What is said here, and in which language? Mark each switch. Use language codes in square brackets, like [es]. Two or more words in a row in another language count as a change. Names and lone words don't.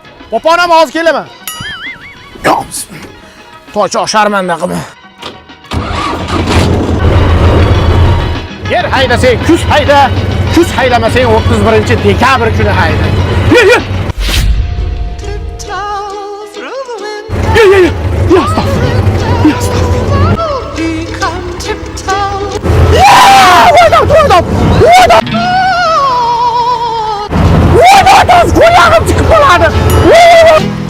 [uz] Poponam, hozir kelaman. Yo, bismillah. To'ychoq sharmanda qilma. Yer haydasang, kuz hayda. Kuz haydamasang, o'ttiz birinchi dekabr kuni hayda. Ye, ye. Ye, ye, ye. Ya, astag'firullah. Ya, astag'firullah. Ya, voy, voy, voy, voy. Voy, voy, voy, voy, voy, chiqib qoladi. Voy, voy, voy.